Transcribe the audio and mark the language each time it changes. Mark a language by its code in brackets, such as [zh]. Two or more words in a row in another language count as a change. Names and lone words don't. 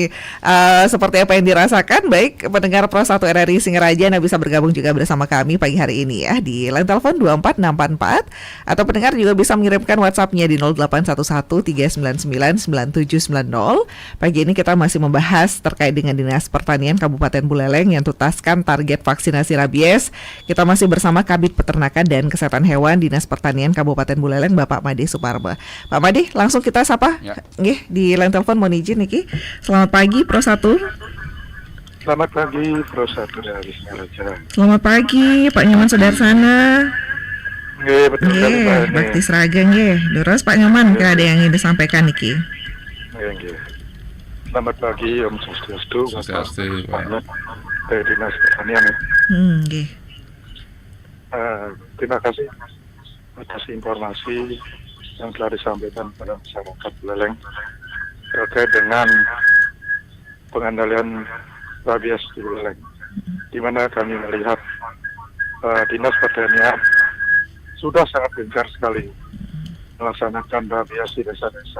[id] Seperti apa yang dirasakan? Baik, pendengar Pro 1 RRI Singaraja, Anda bisa bergabung juga bersama kami pagi hari ini ya di line telepon 24644, atau pendengar juga bisa mengirimkan WhatsApp-nya di 0811 399 9790. Pagi ini kita masih membahas terkait dengan Dinas Pertanian Kabupaten Buleleng yang tuntaskan target vaksinasi rabies. Kita masih bersama Kabid Peternakan dan Kesehatan Hewan Dinas Pertanian Kabupaten Buleleng, Bapak Made Suparba. Pak Made, langsung kita sapa. Nggih, di line telepon mohon izin niki. Selamat pagi Pro 1. Selamat pagi Pro 1 dari Singaraja. Selamat pagi Pak Nyoman Sudarsana. Nggih, betul sekali Pak. Bakti Sraga nggih. Terus Pak Nyoman, ada yang ingin disampaikan niki? Nggih. Selamat pagi Om Swastiastu. Swastiastu, Pak. Dari Dinas Pertanian. Nggih. Terima kasih atas informasi yang telah disampaikan pada masyarakat Buleleng terkait dengan pengendalian rabies di Buleleng, di mana kami melihat Dinas Pertanian sudah sangat gencar sekali melaksanakan rabies di desa-desa.